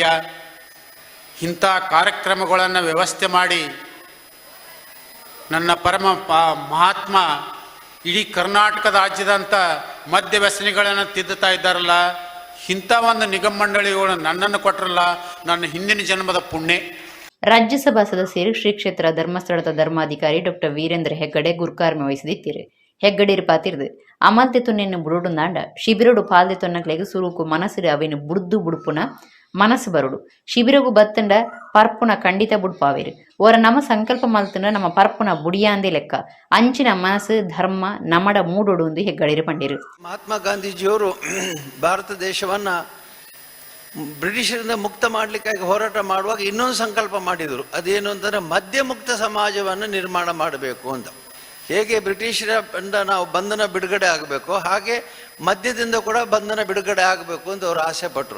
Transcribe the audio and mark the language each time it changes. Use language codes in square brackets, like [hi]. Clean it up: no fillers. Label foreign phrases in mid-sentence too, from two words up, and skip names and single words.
[kn] ಇಂಥ ಕಾರ್ಯಕ್ರಮಗಳನ್ನು ವ್ಯವಸ್ಥೆ ಮಾಡಿ ನನ್ನ ಪರಮ ಮಹಾತ್ಮ ಇಡೀ ಕರ್ನಾಟಕ ರಾಜ್ಯದಂಥ ಮದ್ಯ ವ್ಯಸನಿಗಳನ್ನು ತಿದ್ದುತ್ತಾ ಇದ್ದಾರಲ್ಲ. ಇಂಥ ಒಂದು ನಿಗಮ ಮಂಡಳಿಗಳು ನನ್ನನ್ನು ಕೊಟ್ಟರಲ್ಲ, ನನ್ನ ಹಿಂದಿನ ಜನ್ಮದ ಪುಣ್ಯ. ರಾಜ್ಯಸಭಾ ಸದಸ್ಯರು ಶ್ರೀ ಕ್ಷೇತ್ರ ಧರ್ಮಸ್ಥಳದ ಧರ್ಮಾಧಿಕಾರಿ ಡಾಕ್ಟರ್ ವೀರೇಂದ್ರ ಹೆಗ್ಗಡೆ ಗುರ್ಕಾರ್ಮೆ ವಹಿಸಿದಿತ್ತೀರಿ. [tcy] ಹೆಗ್ಗಡೀರು ಪಾತಿರ್ದು ಅಮಲ್ತೆ ತುನ್ನೆನ್ನು ಬುಡುಡುಂದಾಂಡ ಶಿಬಿರಡು ಪಾಲ್ದೆ ತೊನ್ನಕ್ಲೆಗೆ ಸುರುಕು ಮನಸ್ಸಿರು ಅವೇನು ಬುಡ್ದು ಬುಡುಪುನ ಮನಸ್ಸು ಬರುಡು ಶಿಬಿರಗು ಬತ್ತಂಡ ಪರ್ಪುನ ಖಂಡಿತ ಬುಡ್ಪಾವೇರು ಓರ ನಮ್ಮ ಸಂಕಲ್ಪ ಮಲ್ತಂಡ ನಮ್ಮ ಪರ್ಪುನ ಬುಡಿಯಾಂದೇ ಲೆಕ್ಕ ಅಂಚಿನ ಮನಸ್ಸು ಧರ್ಮ ನಮ್ಮಡ ಮೂಡೋಡು ಎಂದು ಹೆಗ್ಗಳಿರು ಪಂಡಿರು. [kn] ಮಹಾತ್ಮ ಗಾಂಧೀಜಿಯವರು ಭಾರತ ದೇಶವನ್ನ ಬ್ರಿಟಿಷರಿಂದ ಮುಕ್ತ ಮಾಡಲಿಕ್ಕಾಗಿ ಹೋರಾಟ ಮಾಡುವಾಗ ಇನ್ನೊಂದು ಸಂಕಲ್ಪ ಮಾಡಿದರು. ಅದೇನು ಅಂತಂದ್ರೆ ಮದ್ಯ ಮುಕ್ತ ಸಮಾಜವನ್ನು ನಿರ್ಮಾಣ ಮಾಡಬೇಕು ಅಂತ. ಹೇಗೆ ಬ್ರಿಟಿಷರ ನಾವು ಬಂಧನ ಬಿಡುಗಡೆ ಆಗಬೇಕು, ಹಾಗೆ ಮದ್ಯದಿಂದ ಕೂಡ ಬಂಧನ ಬಿಡುಗಡೆ ಆಗಬೇಕು ಅಂತ ಅವರು ಆಸೆ ಪಟ್ಟರು.